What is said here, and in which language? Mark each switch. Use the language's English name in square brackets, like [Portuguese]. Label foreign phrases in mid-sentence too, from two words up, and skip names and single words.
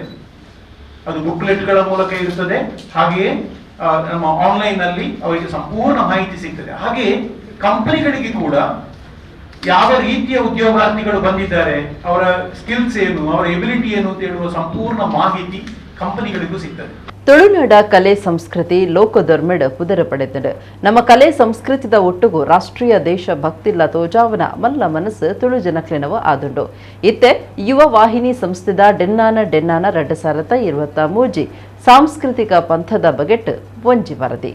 [Kannada] ಅದು ಬುಕ್ಲೆಟ್ಗಳ ಮೂಲಕ ಇರ್ತದೆ, ಹಾಗೆಯೇ ನಮ್ಮ ಆನ್ಲೈನ್ ಅಲ್ಲಿ ಅವರಿಗೆ ಸಂಪೂರ್ಣ ಮಾಹಿತಿ ಸಿಗ್ತದೆ. ಹಾಗೆಯೇ ಕಂಪನಿಗಳಿಗೆ ಕೂಡ ಯಾವ ರೀತಿಯ ಉದ್ಯೋಗಾರ್ಥಿಗಳು ಬಂದಿದ್ದಾರೆ, ಅವರ ಸ್ಕಿಲ್ಸ್ ಏನು, ಅವರ ಎಬಿಲಿಟಿ ಏನು ಅಂತ ಹೇಳುವ ಸಂಪೂರ್ಣ ಮಾಹಿತಿ ಕಂಪನಿಗಳಿಗೂ ಸಿಗ್ತದೆ. [Tulu] ತುಳುನಾಡ ಕಲೆ ಸಂಸ್ಕೃತಿ ಲೋಕದೊರ್ಮೆಡ್ ಪುದರ ಪಡೆದಡು ನಮ್ಮ ಕಲೆ ಸಂಸ್ಕೃತಿದ ಒಟ್ಟುಗು ರಾಷ್ಟ್ರೀಯ ದೇಶ ಭಕ್ತಿಲ್ಲ ತೋಜಾವನ ಮಲ್ಲ ಮನಸ್ಸು ತುಳು ಜನಕ್ಲೆನವ ಆದುಂಡು ಇತ್ತೆ ಯುವ ವಾಹಿನಿ ಸಂಸ್ಥೆದ ಡೆನ್ನಾನ 2023 ಸಾಂಸ್ಕೃತಿಕ ಪಂಥದ ಬಗೆಟ್ ಒಂಜಿ ವರದಿ.